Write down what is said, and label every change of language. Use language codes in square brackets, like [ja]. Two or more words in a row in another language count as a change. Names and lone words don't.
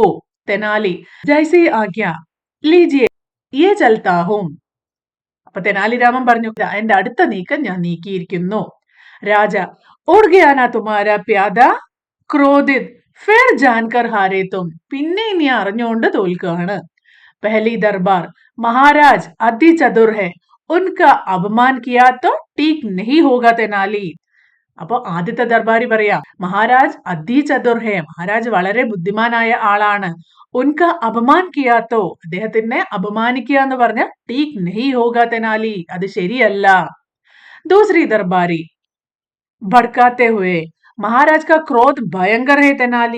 [hi] तेनाली जैसी आज्ञा लीजिए ये चलता हूँ. [ml] അപ്പൊ തെനാലിരാമൻ പറഞ്ഞു, എന്റെ അടുത്ത നീക്കം ഞാൻ നീക്കിയിരിക്കുന്നു. [hi] राजा उड़ गया तुम्हारा प्यादा क्रोधित फिर जानकर हारे तुम. [ml] പിന്നെ നീ അറിഞ്ഞുകൊണ്ട് തോൽക്കുകയാണ്. [hi] पहली दरबार महाराज अति चतुर है, उनका अपमान किया तो ठीक नहीं होगा तेनाली. [ml] അപ്പൊ ആദ്യത്തെ ദർബാരി പറയാ, [hi] महाराज अति चतुर है, [ml] മഹാരാജ് വളരെ ബുദ്ധിമാനായ ആളാണ്. [hi] उनका अपमान किया तो, [ml] അദ്ദേഹത്തിനെ അപമാനിക്കുക എന്ന് പറഞ്ഞ [hi] ठीक नहीं होगा तेनाली, [ml] അത് ശരിയല്ല. [hi] दूसरी दरबारी भटकाते हुए महाराज का क्रोध भयंकर है तेनाली.